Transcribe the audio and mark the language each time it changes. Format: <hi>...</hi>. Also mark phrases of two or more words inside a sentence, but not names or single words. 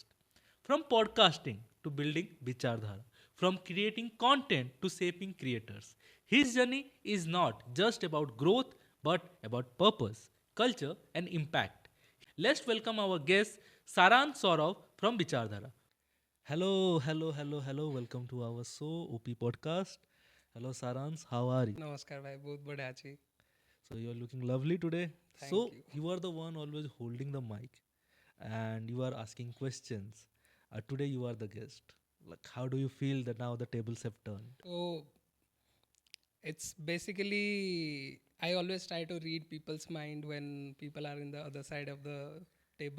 <en>From podcasting to building Bicharadhara, from creating content to shaping creators, his journey is not just about growth but about purpose, culture, and impact. Let's welcome our guest Saransh Sourav from Bicharadhara. Hello. Welcome to our show, OP podcast. Hello, Saransh. How are you?</en> <mai>नमस्कार भाई, बहुत बढ़िया छी.</mai> <en>So you're looking lovely today. Thank So you. you are the one always holding the mic, and you are asking questions. Today you are the guest. Like, how do you feel that now the tables have turned? So it's basically I always try to read people's mind when people are in the other side of the table.</en>